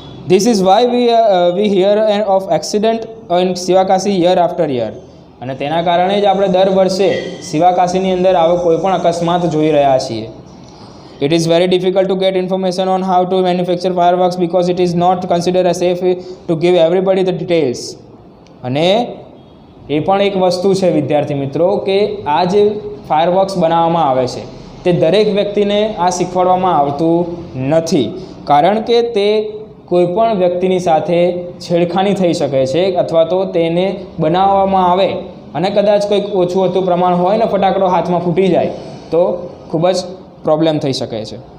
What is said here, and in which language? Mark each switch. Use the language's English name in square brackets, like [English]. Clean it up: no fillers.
[English] This is why we hear of accident in Sivakasi year after year. [Gujarati] અને તેના કારણે જ આપણે દર વર્ષે શિવાકાશીની અંદર આવો કોઈ પણ અકસ્માત જોઈ રહ્યા છીએ. [English] It is very difficult to get information on how to manufacture fireworks because it is not considered as safe to give everybody the details. [Gujarati] અને એ પણ એક વસ્તુ છે વિદ્યાર્થી મિત્રો કે આ જે ફાયરવર્ક્સ બનાવવામાં આવે છે તે દરેક વ્યક્તિને આ શીખવાડવામાં આવતું નથી, કારણ કે તે કોઈપણ વ્યક્તિની સાથે છેડખાની થઈ શકે છે અથવા તો તેને બનાવવામાં આવે અને કદાચ કંઈક ઓછું હતું પ્રમાણ હોય ને ફટાકડો હાથમાં ફૂટી જાય તો ખૂબ જ પ્રોબ્લેમ થઈ શકે છે.